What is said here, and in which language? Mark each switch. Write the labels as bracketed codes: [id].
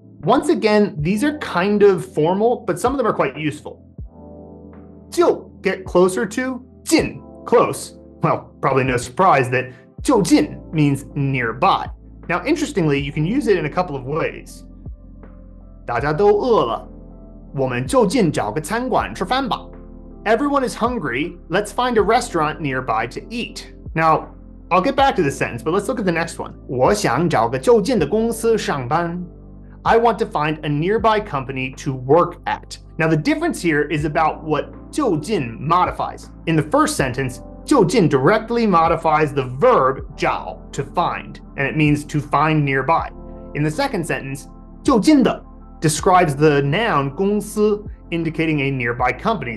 [en] Once again, these are kind of formal, but some of them are quite useful. 就 get closer to, 近 close. Well, probably no surprise that 就近 means nearby. Now, interestingly, you can use it in a couple of ways. [zh] 大家都饿了，我们就近找个餐馆吃饭吧。 [en] Everyone is hungry. Let's find a restaurant nearby to eat. Now, I'll get back to this sentence, but let's look at the next one. [zh] 我想找个就近的公司上班。 [en] I want to find a nearby company to work at. Now, the difference here is about what 就近 modifies. In the first sentence, 就近 directly modifies the verb 找 to find, and it means to find nearby. In the second sentence, 就近的 describes the noun 公司, indicating a nearby company.